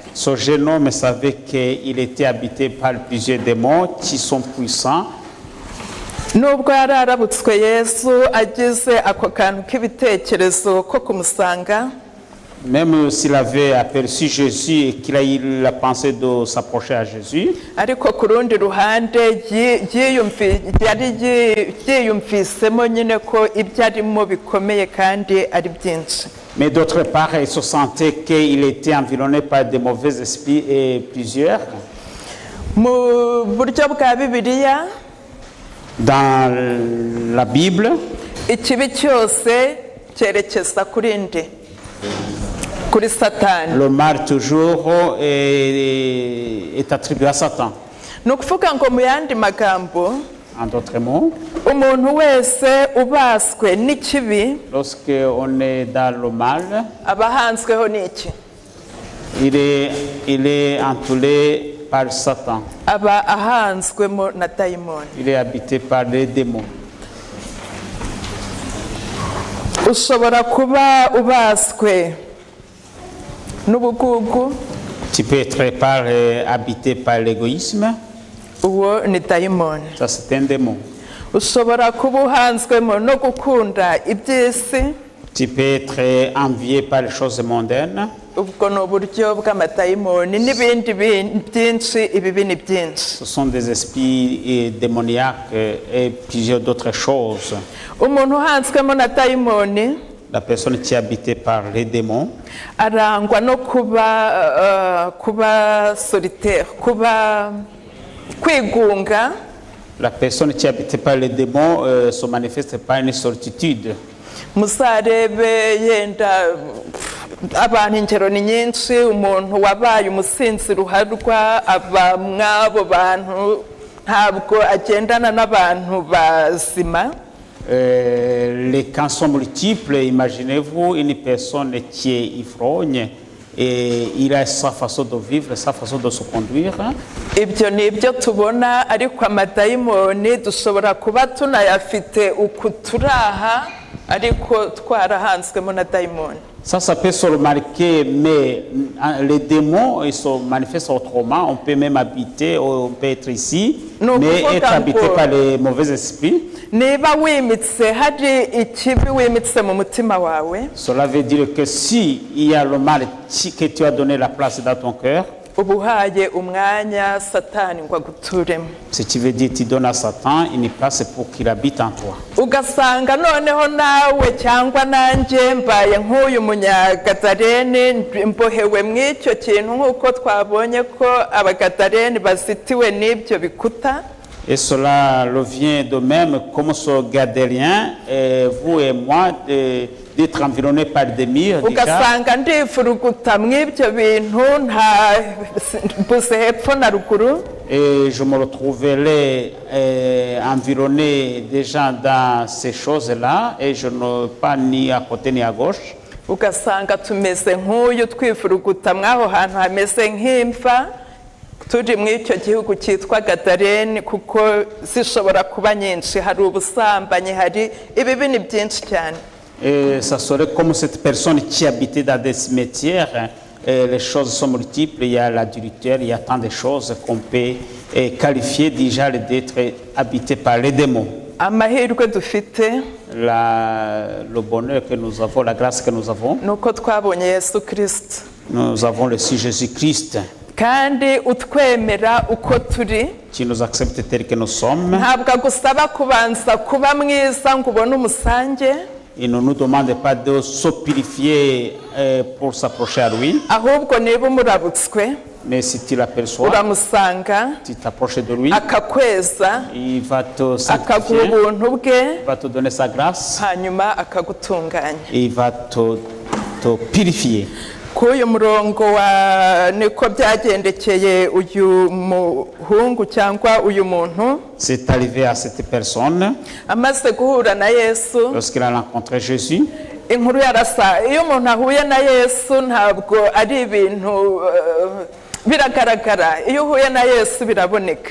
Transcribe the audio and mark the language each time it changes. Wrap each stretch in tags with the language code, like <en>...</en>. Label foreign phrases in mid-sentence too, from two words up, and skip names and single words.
<fr>Ce jeune homme savait qu'il était habité par plusieurs démons qui sont puissants.</fr> <rw>nubwo yari arabutswe Yesu agize ako kantu k'ibitekerezo ko kumusanga.</rw> <fr>Même s'il avait aperçu Jésus et qu'il a eu la pensée de s'approcher à Jésus.</fr> <rw>ariko ku rundi ruhande yari yiyumvisemo nyine ko ibyo arimo bikomeye kandi ari byinshi.</rw> <fr>Mais d'autre part, il se sentait qu'il était environné par de mauvais esprits et plusieurs.</fr> <rw>mu buryo bwa Bibiliya,</rw> <fr>dans la Bible,</fr> <rw>ikibi cyose cyerekeza kuri nde? Kuri Satani.</rw> <fr>le mal toujours est attribué à Satan.</fr> <rw>ni ukuvuga ngo mu yandi magambo,</rw> <fr>En d'autres mots,</fr> <rw>umuntu wese ubaswe n'ikibi</rw> <fr>lorsqu'on est dans le mal,</fr> <rw>aba ahanzweho n'iki?</rw> <fr>il est entouré par Satan.</fr> <rw>aba ahanzwemo na dayimoni.</rw> <fr>Il est habité par les démons.</fr> <rw>ushobora kuba ubaswe n'ubugugu,</rw> <fr>Tu peux être habité par l'égoïsme,</fr> <rw>uwo ni dayimoni.</rw> <fr>ça c'est un démon.</fr> <rw>ushobora kuba uhanzwemo no gukunda iby'isi,</rw> <fr>Tu peux être envié par les choses mondaines,</fr> <rw>ubwo ni uburyo bw'amadayimoni n'ibindi byinshi. ibibi ni byinshi.</rw> <fr>ce sont des esprits démoniaques et plusieurs d'autres choses.</fr> <rw>umuntu uhanzwemo na dayimoni</rw> <fr>La personne qui est habitée par les démons,</fr> <rw>arangwa no kuba solitaire, kuba kwigunga.</rw> <fr>la personne qui est habitée par les démons se manifeste par une solitude.</fr> <rw>muzarebe yenda abantu ingero ni nyinshi. umuntu wabaye umusinzi ruharwa aba mw'abo bantu, ntabwo agendana n'abantu bazima.</rw> <fr>Les cas sont multiples. Imaginez-vous une personne qui est ivrogne et il a sa façon de vivre, sa façon de se conduire.</fr> <rw>ibyo ni ibyo tubona ariko amadayimoni dushobora kuba tunayafite uku turaha ariko twarahanzwemo na dayimoni.</rw> <fr>Ça peut se remarquer, mais les démons, ils se manifestent autrement. On peut même habiter, on peut être ici, mais être habité par les mauvais esprits.</fr> <rw>Niba wimitse hari ikibi wimitse mu mutima wawe,</rw> <fr>Cela veut dire que si il y a le mal que tu as donné la place dans ton cœur,</fr> <rw>ubuhaye umwanya satani ngo aguturemo.</rw> <fr>ce qui veut dire que tu donnes à Satan une place pour qu'il habite en toi.</fr> <rw>Ugasanga noneho nawe cyangwa nanjye mbaye nk'uyu munyagadareni mbohewe mw'icyo kintu nk'uko twabonye ko abagadareni bazitiwe n'ibyo bikuta.</rw> <fr>Et cela revient de même comme ce Gadérien, vous et moi, d'être environnés par des murs.</fr> <rw>Ugasanga ndifuruguta mw'ibyo bintu nta mbuze hepfo na ruguru.</rw> <fr>Et je me retrouverai environné des gens dans ces choses-là, et je n'ai pas ni à côté ni à gauche.</fr> <rw>Ugasanga tumeze nk'uyu twifuruguta mw'aho hantu hameze nk'imva turi mw'icyo gihugu cyitwa Gadareni, kuko zishobora kuba nyinshi, hari ubusambanyi, hari ibibi ni byinshi cyane.</rw> <fr>Et ça serait comme cette personne qui habitait dans des cimetières. Les choses sont multiples, il y a l'adultère, il y a tant de choses qu'on peut qualifier déjà d'être habité par les démons.</fr> <rw>Amahirwe dufite</rw> <fr>Le bonheur que nous avons, la grâce que nous avons,</fr> <rw>nuko twabonye Yesu Kristo,</rw> <fr>nous avons le Seigneur Jésus-Christ</fr> <rw>kandi utwemera uko turi.</rw> <fr>qui nous accepte tel que nous sommes.</fr> <rw>Ntabwo agusaba kubanza kuba mwiza ngo ubone umusange,</rw> <fr>Il ne nous demande pas de se purifier pour s'approcher à lui,</fr> <rw>ahubwo niba umurabutswe</rw> <fr>mais si tu l'aperçois,</fr> <rw>uramusanga</rw> <fr>tu t'approches de lui,</fr> <rw>akakweza,</rw> <fr>il va te</fr> <rw>akaguha</rw> <fr>sanctifier,</fr> <rw>ubuntu bwe,</rw> <fr>il va te donner sa grâce,</fr> <rw>hanyuma akagutunganya.</rw> <fr>et il va te purifier.</fr> <rw>K'uyu murongo wa niko byagendekeye uyu muhungu cyangwa uyu muntu</rw> <fr>C'est arrivé à cette personne</fr> <rw>amaze guhura na Yesu.</rw> <fr>lorsqu'il a rencontré Jésus.</fr> <rw>Inkuru yarasa, iyo umuntu ahuye na Yesu ntabwo ari ibintu biragaragara, iyo uhuye na Yesu biraboneka.</rw>